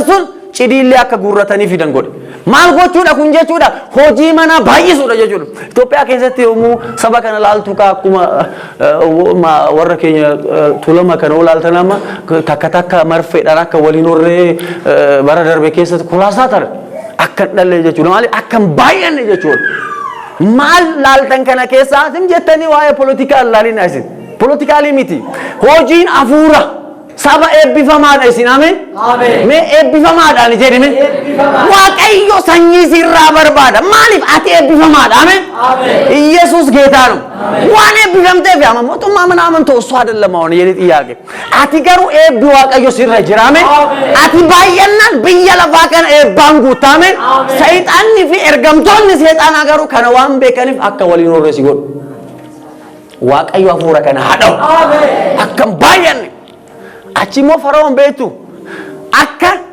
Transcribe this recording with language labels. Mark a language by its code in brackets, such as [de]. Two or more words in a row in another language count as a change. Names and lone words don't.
[om] sun cidiillee akka guurratanii fidan godhe maal gochuudha kun jechuudha hojii manaa baay'isuudha jechuudha Itoophiyaa keessatti yommuu saba kana laaltu akkuma warra keenya tulama kana olaaltan amma takka marfeedhaan akka waliin horree bara darbe keessatti kulaasaa tar akka dhalle jechuudha maali akka baay'anne jechuudha maal laaltan kana keessaa isin jettanii waa'ee politikaa laalina isin politikaalii miti hojiin hafuura saba eebbifamaadha isin ameen mee eebbifamaadhaan jedhime waaqayyo sanyii sirraa barbaada maaliif ati eebbifamaadha ameen ኢየሱስ [am] ጌታ ነው [om] ዋን eebbifamteef yaa mootummaa mana amantuu [am] እሱ አይደለም አሁን የኔ ጥያቄ [om] ati garuu eebbi waaqayyo sirra jira ameen ati baay'inaan biyya lafaa kana eebbaan guutaa ameen sayxaanni fi ergamtoonni seexaanaa garuu kana waan beekaniif akka waliin horreessi godhu waaqayyo hafuura kana haadhawu akkam baay'anne achi immoo Fara'oon beektu akka